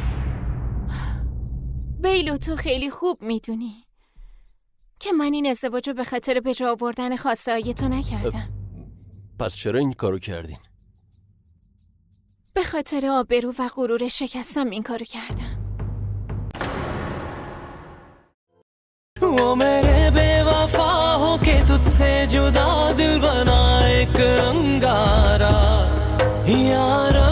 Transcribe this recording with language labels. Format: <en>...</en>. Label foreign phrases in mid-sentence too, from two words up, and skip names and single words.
<fa>بیلو، تو خیلی خوب میدونی که من این ازدواج رو به خاطر به جا آوردن خواسته های تو نکردم. پس چرا این کارو کردین؟ به خاطر آبرو و غرور شکستم این کارو کردم.</fa> <hi>वो मेरे बेवफा हो के तुझसे जुदा दिल बना एक अंगारा यार</hi>